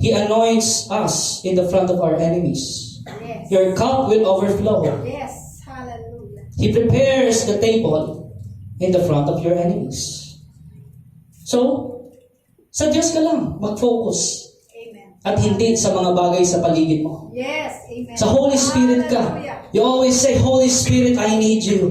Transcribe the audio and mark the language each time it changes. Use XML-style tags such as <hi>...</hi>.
<en>He anoints us in the front of our enemies. Yes. Your cup will overflow. Yes. Hallelujah. He prepares the table in the front of your enemies.</en> <tl>So, sa Diyos ka lang, mag-focus. Amen. At hindi sa mga bagay sa paligid mo.</tl> <en>Yes. Amen.</en> <tl>Sa Holy Spirit ka. Hallelujah.</tl> <en>You always say, Holy Spirit, I need you.</en>